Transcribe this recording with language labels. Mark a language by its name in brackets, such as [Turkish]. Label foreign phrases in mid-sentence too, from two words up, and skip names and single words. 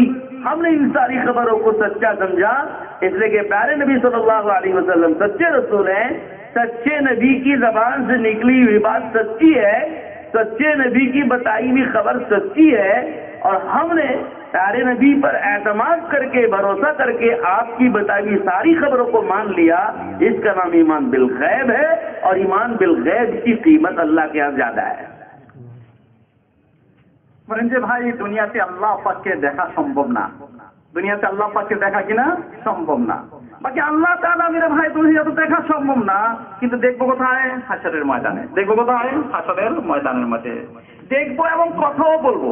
[Urdu] ہم نے ان ساری خبروں کو سچا سمجھا، اس لیے کہ پیارے نبی صلی اللہ علیہ وسلم سچے رسول ہیں، سچے نبی کی زبان سے نکلی ہوئی بات سچی ہے، سچے نبی کی بتائی ہوئی خبر سچی ہے، اور ہم نے پیارے نبی پر اعتماد کر کے بھروسہ کر کے آپ کی بتائی ہوئی ساری خبروں کو مان لیا۔ اس کا نام ایمان بالغیب ہے، اور ایمان بالغیب کی قیمت اللہ کے یہاں زیادہ ہے۔ [Bangla] বলেন যে ভাই দুনিয়াতে আল্লাহ পাককে দেখা সম্ভব না, দুনিয়াতে আল্লাহ পাককে দেখা কিনা সম্ভব না। বাকি আল্লাহ তাআলা [Urdu] میرے بھائی [Bangla] দুনিয়াতে দেখা সম্ভব না, কিন্তু দেখবো কোথায়? হাসরের ময়দানে। দেখবো কোথায়? হাসরের ময়দানের মধ্যে দেখবো, এবং কথাও বলবো।